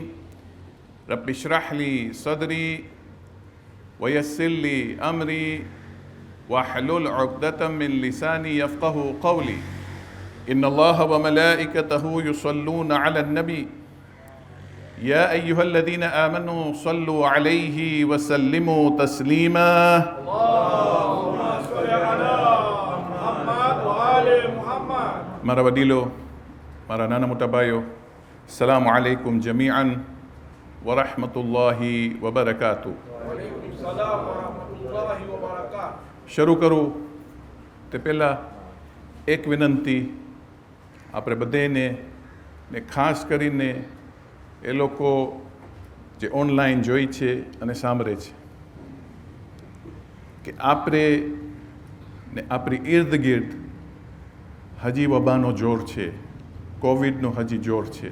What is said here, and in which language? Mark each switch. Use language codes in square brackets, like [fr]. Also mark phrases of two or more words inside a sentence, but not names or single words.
[ar] رب اشرح لي صدري ويسر لي أمري واحلل عقدة من لساني يفقه قولي. إن الله وملائكته يصلون على النبي يا أيها الذين آمنوا صلوا عليه وسلموا تسليما. [gu] મારા વડીલો, મારા નાના મોટા ભાઈઓ, [ar] السلام عليكم جميعاً ورحمة الله وبركاته. [gu] શરૂ કરું તે પહેલાં એક વિનંતી આપણે બધાને, ને ખાસ કરીને એ લોકો જે ઓનલાઈન જોઈ છે અને સાંભળે છે, કે આપણે ને આપણી ઇર્દ ગિર્દ હજી વબાનો જોર છે, કોવિડનો હજી જોર છે.